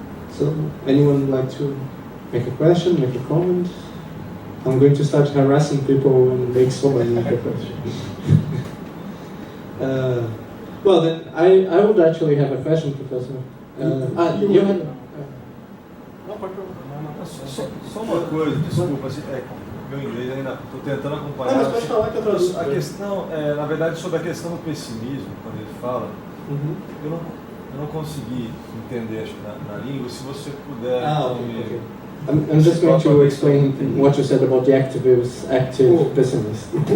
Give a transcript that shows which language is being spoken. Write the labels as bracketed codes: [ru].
[en] So, anyone would like to make a question, make a comment? I'm going to start harassing people and make someone make a question. Well, then I would actually have a question, Professor. You had. [pt] Não, pode perguntar. Só uma coisa, desculpa, meu inglês ainda estou tentando acompanhar. Mas pode falar que eu traduzo. A questão, na verdade, sobre a questão do pessimismo, quando ele fala, eu não consegui entender, acho que na língua. Se você puder. [en] Okay. I'm just going to explain what you said about the active pessimist.